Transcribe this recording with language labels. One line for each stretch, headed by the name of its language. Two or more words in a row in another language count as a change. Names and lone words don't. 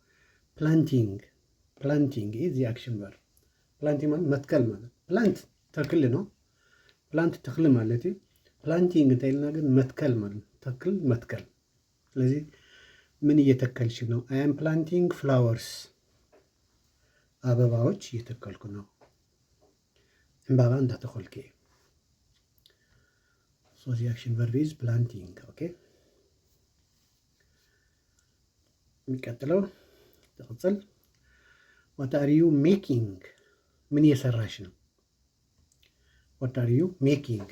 English: Planting. Planting is the action verb. Planting
Amharic: ማለት መትከል ማለት። ፕላንት ተክል ነው። ፕላንት ተክል
Tigrinya: ማለት እዩ።
Amharic: ፕላንቲንግ እንተይልና ግን መትከል ማለት ተክል መትከል። ስለዚህ ምን እየተከልሽ ነው?
English: I am planting flowers።
Amharic: አበባዎች እየተከልኩ ነው።
Tigrinya: ዕምባባ እንዳተኸልኩ እዩ።
English: So the action verb is planting።
Amharic: ኦኬ የሚቀጥለው ትቅፅል።
English: What are you making?
Amharic: ምን እየሰራሽ ነው?
English: What are you making?